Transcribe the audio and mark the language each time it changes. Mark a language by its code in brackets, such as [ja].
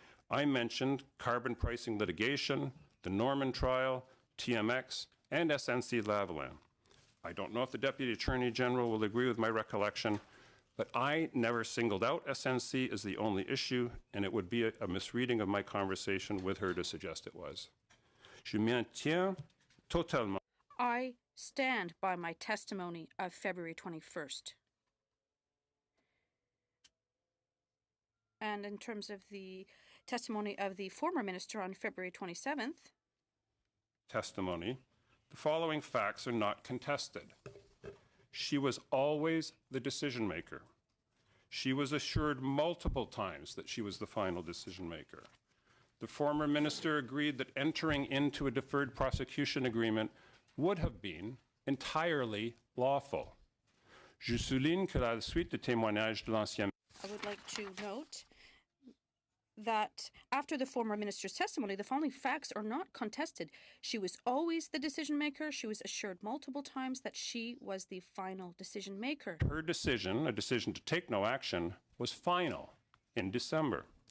[en] I mentioned carbon pricing litigation, the Norman trial, TMX, and SNC-Lavalin. I don't know if the Deputy Attorney General will agree with my recollection, but I never singled out SNC as the only issue, and it would be a misreading of my conversation with her to suggest it was. [fr] Je m'en tiens totalement. [en] I stand by my testimony of February 21st. And in terms of the testimony of the former minister on February 27th, Testimony, the following facts are not contested. She was always the decision maker. She was assured multiple times that she was the final decision maker. The former minister agreed that entering into a deferred prosecution agreement would have been entirely lawful. [fr] Je souligne que la suite des témoignages de l'ancien [en] I would like to note that after the former minister's testimony, the following facts are not contested. She was always the decision maker. She was assured multiple times that she was the final decision maker. Her decision, a decision to take no action, was final in September.